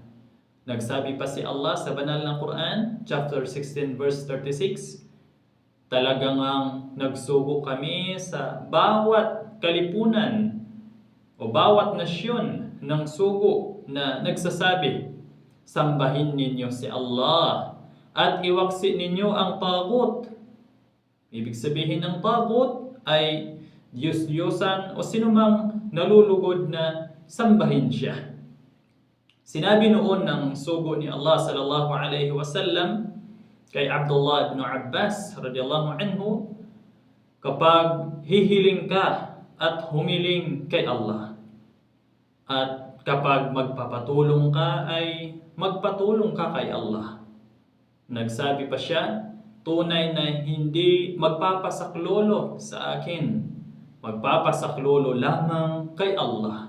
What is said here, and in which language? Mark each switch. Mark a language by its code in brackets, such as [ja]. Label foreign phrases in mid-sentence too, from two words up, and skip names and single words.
[tl] Nagsabi pa si Allah sa banal na Quran, [en] chapter 16 verse 36, [tl] talagang nagsugo kami sa bawat kalipunan o bawat nasyon ng sugo na nagsasabi, sambahin ninyo si Allah at iwaksi ninyo ang tagut. Ibig sabihin ng tagut ay Diyos-Diyosan o sinumang nalulugod na sambahin Siya. Sinabi noon ng sugo ni Allah [ar] صلى الله عليه وسلم [tl] kay Abdullah ibn Abbas [ar] رضي الله عنه, [tl] kapag hihiling ka at humiling kay Allah, at kapag magpapatulong ka ay magpatulong ka kay Allah. Nagsabi pa siya, tunay na hindi magpapasaklolo sa akin, magpapasaklolo lamang kay Allah.